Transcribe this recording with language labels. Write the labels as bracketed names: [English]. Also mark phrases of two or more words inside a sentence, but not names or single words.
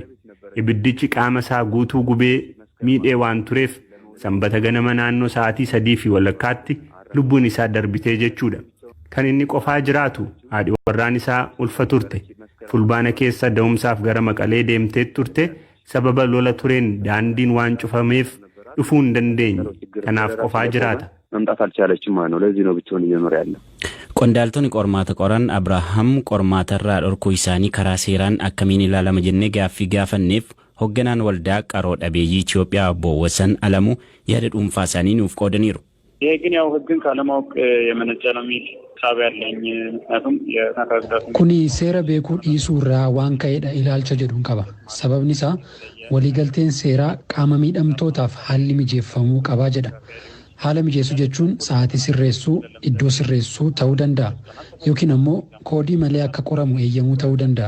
[Oromo] Ibiddichi qaama isaa guutuu gubee miidhee waan tureef sanbata ganama naannoo sa'aatii 3:00 lubbuun isaa darbitee jechuudha. Kan inni qofaa jiraatu haadhi warraan isaa ulfa turte. Fulbaana keessa da'umsaaf gara Maqalee deemtee turte sababa lola tureen daandiin waan cufameef dhufuu hin dandeenye. Kanaaf qofaa jiraata. [Amharic] መምጣት አልቻለችም ማለት ነው ለዚህ ነው ብቻውን እየኖረ ያለው [Oromo] Qondaaltonni qormaata qoran Abrahaam qormaatarraa dhorkuu isaanii karaa seeraan akkamiin ilaalama jennee gaaffii gaafanneef hoogganaan waldaa qaroo dhabeeyyii Itoophiyaa Obbo Wasan Alamuu yaada dhuunfaa isaanii nuuf qoodaniiru. [Amharic] ይሄ ግን ያው ህግን ካለማወቅ የመነጨ ነው የሚል ሐሳብ ያለኝ ምክንያቱም የናካግዳት [Oromo] kuni seera beekuu dhiisuurraa waan ka'edha ilaalcha jedhuun qaba. Sababni isaa waliigalteen seeraa qaama miidhamtootaaf haalli mijeeffamuu qabaa jedha. Haala mijeessuu jechuun sa'aatii sirreessuu, iddoo sirreessuu ta'uu danda'a. Yookiin ammoo koodii malee akka qoramu eeyyamuu ta'uu danda'a.